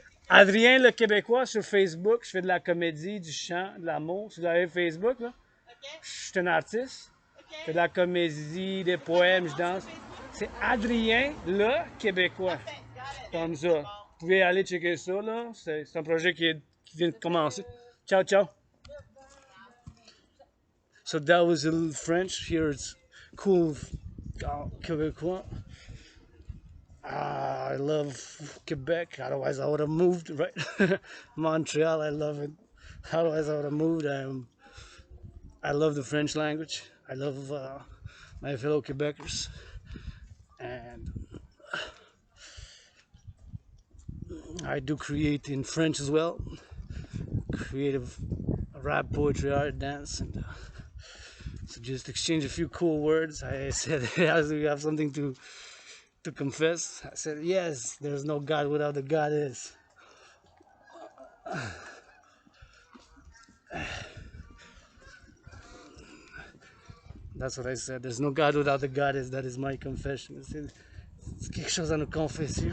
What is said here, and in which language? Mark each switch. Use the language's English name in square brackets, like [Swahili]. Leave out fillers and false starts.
[French] Adrien le Québécois sur Facebook, je fais de la comédie, du chant, de l'amour. Si vous avez Facebook, là, OK? je suis un artiste. Je fais OK? de la comédie, des poèmes, je danse. C'est Adrien le Québécois. Parfait. [English] Got it. [French] Comme C'est ça. bon. Vous pouvez aller checker ça, là. C'est un projet qui vient de commencer. Ciao, ciao. [English] So that was a little French. Here it's cool Québécois. I love Quebec. Otherwise, I would have moved, right? Montreal, I love it. Otherwise, I would have moved. I love the French language. I love my fellow Quebecers. And I do create in French as well. Creative rap, poetry, art, dance. And so just exchange a few cool words. I said, as we have something to confess. I said, yes, there's no God without the goddess. That's what I said. There's no God without the goddess. That is my confession. I said, [French] c'est quelque chose à nous confesser.